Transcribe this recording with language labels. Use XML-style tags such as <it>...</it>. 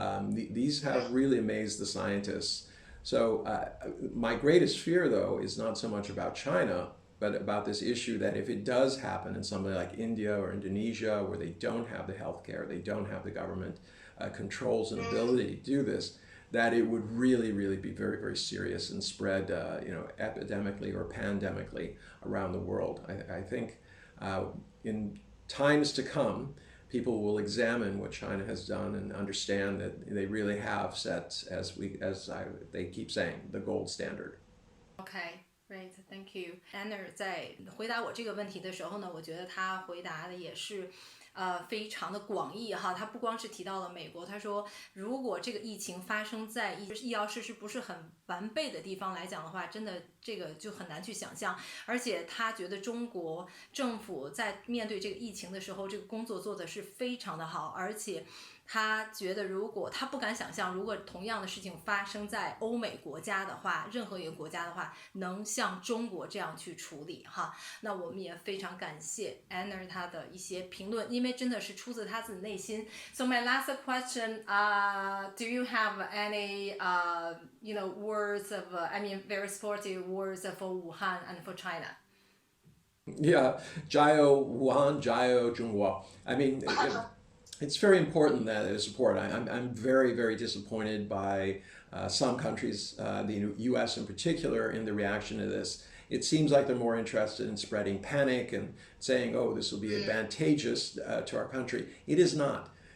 <en>These have really amazed the scientists. So my greatest fear, though, is not so much about China, but about this issue that if it does happen in somewhere like India or Indonesia, where they don't have the healthcare, they don't have the government controls and ability to do this, that it would really, really be very, very serious and spread, epidemically or pandemically around the world. I think in times to come, people will examine what China has done and understand that they really have set, they keep saying, the gold standard. Okay. Great, thank you.</en> <zh>Anna 在回答我这个问题的时候呢，我觉得他回答的也是非常的广义哈。他不光是提到了美国，他说如果这个疫情发生在医疗设施不是很完备的地方来讲的话，真的这个就很难去想象。而且他觉得中国政府在面对这个疫情的时候，这个工作做的是非常的好，而且他觉得如果他不敢想象，如果同样的事情发生在欧美国家的话，任何一个国家的话，能像中国这样去处理哈。那我们也非常感谢 Anna 她的一些评论，因为真的是出自她自己内心。</zh> <en>So my last question, do you have any words of very sportive words for Wuhan and for China?</en> <zh>Yeah, 加油 Wuhan, 加油中国.</zh> <en>I mean, it's very important that there's support. I'm very, very disappointed by some countries, the U.S. in particular, in the reaction to this. It seems like they're more interested in spreading panic and saying, oh, this will be advantageous to our country. It is not.</en>